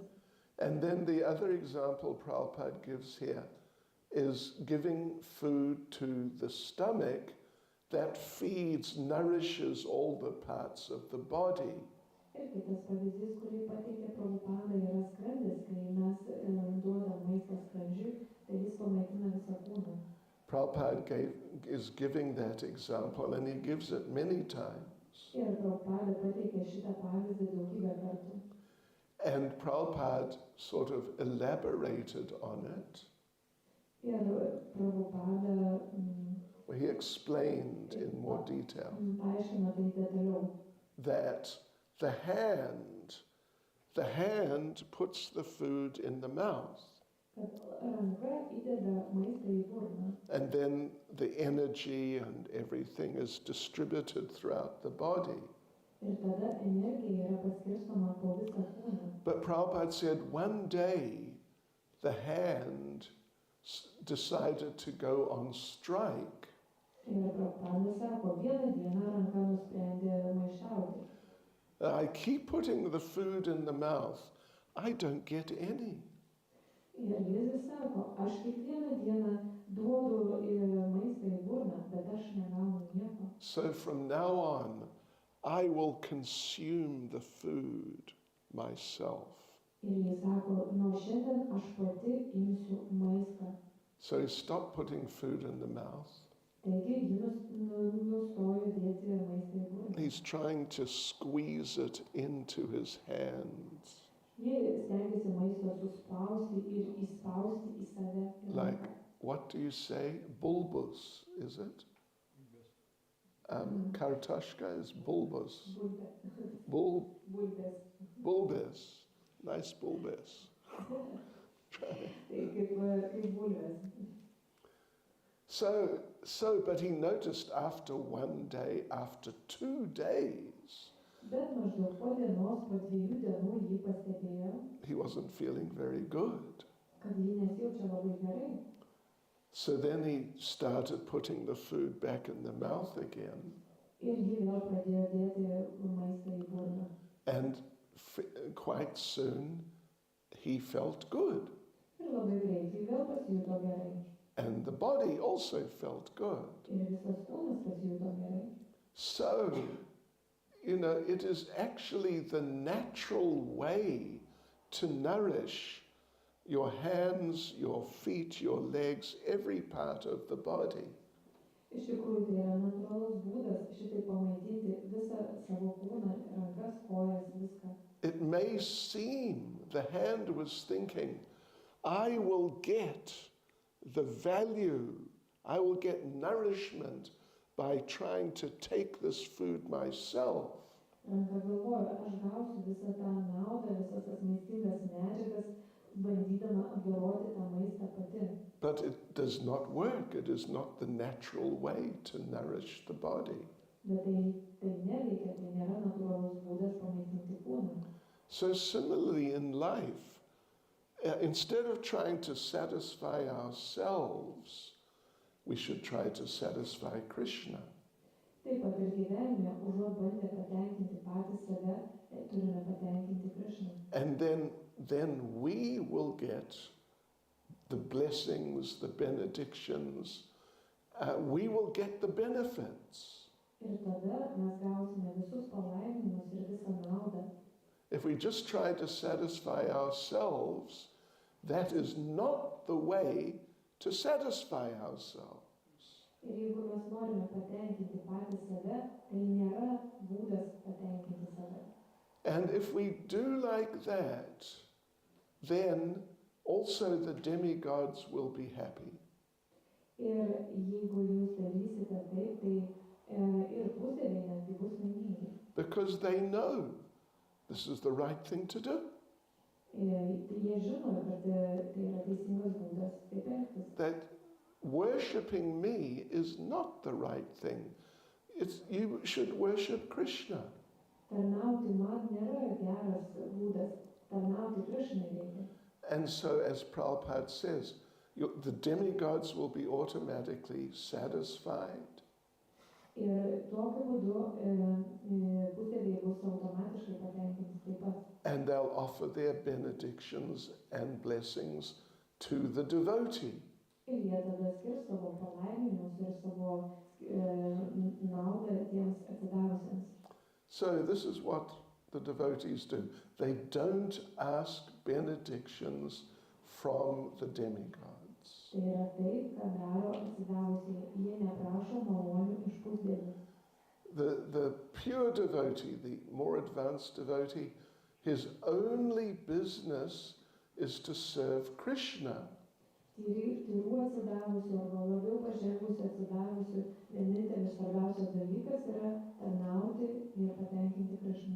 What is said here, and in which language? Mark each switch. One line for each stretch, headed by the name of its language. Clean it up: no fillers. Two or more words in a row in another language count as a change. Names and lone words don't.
English: And then the other example Prabhupada gives here is giving food to the stomach that feeds, nourishes all the parts of the body.
Lithuanian: Ir kitas pavyzdys, kurį pateikė Prabhupada, yra skrandis, kai mes duodam maistą skrandžiui, tai jis pamaitina visą kūną.
English: Prabhupada is giving that example, and he gives it many times.
Lithuanian: Ir Prabhupada pateikė šitą pavyzdį daugybę kartų.
English: And Prabhupada sort of elaborated on it.
Lithuanian: Ir Prabhupada
English: He explained in more detail
Lithuanian: paaiškino tai detaliau.
English: that the hand puts the food in the mouth.
Lithuanian: Kad ranka įdeda maistą į burną.
English: And then the energy and everything is distributed throughout the body.
Lithuanian: Ir tada energija yra paskirstoma po visą kūną.
English: But Prabhupada said one day the hand decided to go on strike.
Lithuanian: Ir Prabhupada sako, vieną dieną ranka nusprendė maištauti.
English: I keep putting the food in the mouth, I don't get any.
Lithuanian: Ir jis sako, aš kiekvieną dieną duodu maistą į burną, bet aš negaunu nieko.
English: So from now on, I will consume the food myself.
Lithuanian: Ir jis sako, nuo šiandien aš pati imsiu maistą.
English: So he stopped putting food in the mouth.
Lithuanian: Taigi, jis nustojo dėti maistą į burną.
English: He's trying to squeeze it into his hands.
Lithuanian: Jis stengiasi maisto suspausti ir įspausti į save.
English: Like, what do you say? Bulbous, is it? Kartoshka is bulbous.
Lithuanian: Bulbės.
English: Bulbous. Nice bulbous.
Lithuanian: Tai kaip bulvės.
English: But he noticed after 1 day, after 2 days,
Lithuanian: Bet maždaug po dienos, po 2 dienų jį pastebėjo,
English: he wasn't feeling very good.
Lithuanian: kad jį nesijaučia labai gerai.
English: So then he started putting the food back in the mouth again.
Lithuanian: Ir jį vėl pradėjo dėti maistą į burną.
English: And quite soon he felt good.
Lithuanian: Ir labai greitai vėl pasijuto gerai.
English: And the body also felt good.
Lithuanian: Ir visas kūnas pasijuto gerai.
English: So, it is actually the natural way to nourish your hands, your feet, your legs, every part of the body.
Lithuanian: Iš tikrųjų, tai yra natūralus būdas šitai pamaitinti visą savo kūną, rankas, kojas, viską.
English: It may seem the hand was thinking, I will get the value, I will get nourishment by trying to take this food myself.
Lithuanian: Ranka galvoja, aš gausiu visą tą naudą, visas tas maistingas medžiagas, bandydama apdoroti tą maistą pati.
English: But it does not work. It is not the natural way to nourish the body.
Lithuanian: Bet tai neveikia, tai nėra natūralus būdas pamaitinti kūną.
English: So similarly in life, instead of trying to satisfy ourselves, we should try to satisfy Krishna.
Lithuanian: Taip pat ir gyvenime, užuot bandę patenkinti patys save, turime patenkinti Krishną.
English: And then we will get the blessings, the benedictions, we will get the benefits.
Lithuanian: Ir tada mes gausime visus palaiminimus ir visą naudą.
English: If we just try to satisfy ourselves, that is not the way to satisfy ourselves.
Lithuanian: Ir jeigu mes norime patenkinti patys save, tai nėra būdas patenkinti save.
English: And if we do like that, then also the demigods will be happy.
Lithuanian: Ir jeigu jūs darysite taip, tai ir pusėliai netgi bus laimingi.
English: Because they know this is the right thing to do.
Lithuanian: Jie žino, kad tai yra teisingas būdas taip elgtis.
English: That worshipping me is not the right thing. You should worship Krishna.
Lithuanian: Tarnauti man nėra geras būdas, tarnauti Krishnai reikia.
English: And so, as Prabhupada says, the demigods will be automatically satisfied.
Lithuanian: Ir tokiu būdu pusėliai bus automatiškai patenkinti taip pat.
English: And they'll offer their benedictions and blessings to the devotee.
Lithuanian: Ir jie tada skirs savo palaiminimus ir savo naudą tiems atsidavusiems.
English: So this is what the devotees do. They don't ask benedictions from the demigods.
Lithuanian: Tai yra tai, ką daro atsidavusiai. Jie neprašo malonių iš pusdievių.
English: The pure devotee, the more advanced devotee, his only business is to serve Krishna.
Lithuanian: Tyrų atsidavusių arba labiau pažengusių atsidavusių vienintelis svarbiausias dalykas yra tarnauti ir patenkinti Krishną.